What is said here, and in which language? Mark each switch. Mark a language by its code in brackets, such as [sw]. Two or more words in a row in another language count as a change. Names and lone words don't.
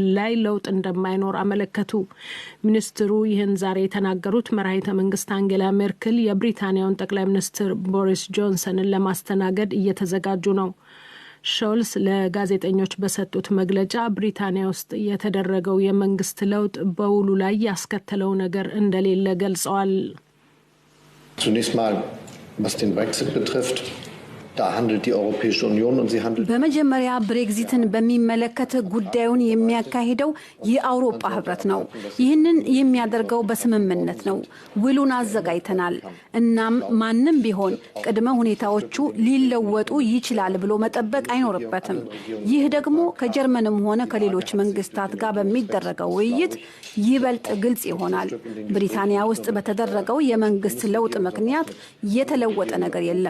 [am] ላይ ለውጥ እንደማይኖር አመለከቱ። ሚኒስትሩ ይህን ዛሬ የተናገሩት መራሒተ መንግስት አንጌላ ሜርክል የብሪታንያውን ጠቅላይ ሚኒስትር ቦሪስ ጆንሰንን ለማስተናገድ እየተዘጋጁ ነው። ሾልስ ለጋዜጠኞች በሰጡት መግለጫ ብሪታንያ ውስጥ የተደረገው የመንግስት ለውጥ በውሉ ላይ ያስከተለው ነገር እንደሌለ ገልጸዋል። [de] Zunächst mal, was den Brexit betrifft, [am] በመጀመሪያ ብሬግዚትን በሚመለከት ጉዳዩን የሚያካሂደው የአውሮፓ ህብረት ነው። ይህንን የሚያደርገው በስምምነት ነው። ውሉን አዘጋጅተናል። እናም ማንም ቢሆን ቅድመ ሁኔታዎቹ ሊለወጡ ይችላል ብሎ መጠበቅ አይኖርበትም። ይህ ደግሞ ከጀርመንም ሆነ ከሌሎች መንግስታት ጋር በሚደረገው ውይይት ይበልጥ ግልጽ ይሆናል። ብሪታንያ ውስጥ በተደረገው የመንግስት ለውጥ ምክንያት የተለወጠ ነገር የለም።